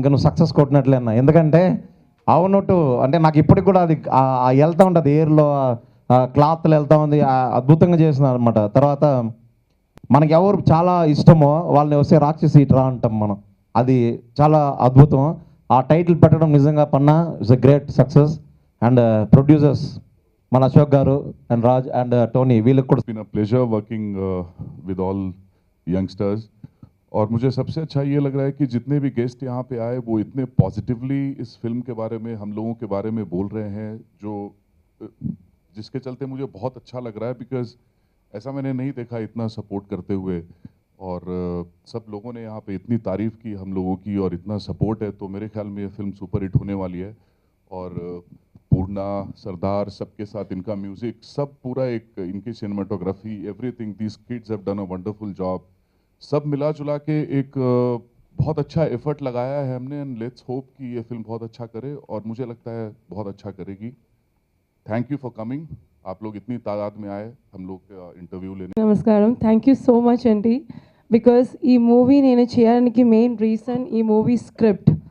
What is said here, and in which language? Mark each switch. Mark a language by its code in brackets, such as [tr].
[te] ఇంకా నువ్వు సక్సెస్ కొట్టినట్లే అన్నా, ఎందుకంటే అవునట్టు అంటే నాకు ఇప్పటికి కూడా అది వెళ్తూ ఉంటుంది, ఎయిర్లో క్లాత్లు వెళ్తూ ఉంది, అద్భుతంగా చేస్తున్నారు అనమాట. తర్వాత మనకి ఎవరు చాలా ఇష్టమో వాళ్ళని వస్తే రాక్షసి ఇట్రా అంటాం మనం, అది చాలా అద్భుతం. ఆ టైటిల్ పెట్టడం నిజంగా పన్నా [en] It's a great success. [te] And producers మన Ashok garu and Raj and Tony, వీళ్ళకి కూడా [en] been a pleasure working with all youngsters. [hi] और मुझे सबसे अच्छा ये लग रहा है कि जितने भी गेस्ट यहाँ पे आए वो इतने पॉजिटिवली इस फिल्म के बारे में, हम लोगों के बारे में बोल रहे हैं, जो जिसके चलते मुझे बहुत अच्छा लग रहा है, बिकॉज ऐसा मैंने नहीं देखा इतना सपोर्ट करते हुए. और सब लोगों ने यहाँ पे इतनी तारीफ़ की हम लोगों की और इतना सपोर्ट है, तो मेरे ख्याल में ये फिल्म सुपर हिट होने वाली है. और पूर्णा, सरदार, सबके साथ इनका म्यूज़िक, सब पूरा एक इनकी cinematography, [en] Everything, these kids have done a wonderful job. [hi] सब मिला जुला के एक बहुत अच्छा एफर्ट लगाया है हमने, [en] and let's hope [hi] कि ये फिल्म बहुत अच्छा करे, और मुझे लगता है बहुत अच्छा करेगी. [en] Thank you for coming. [hi] आप लोग इतनी तादाद में आए हम लोग इंटरव्यू लेने. [en] నమస్కారం, thank you so much [te] అండి. బికాస్ ఈ మూవీ నేను చేయడానికి మెయిన్ రీజన్ ఈ మూవీ స్క్రిప్ట్.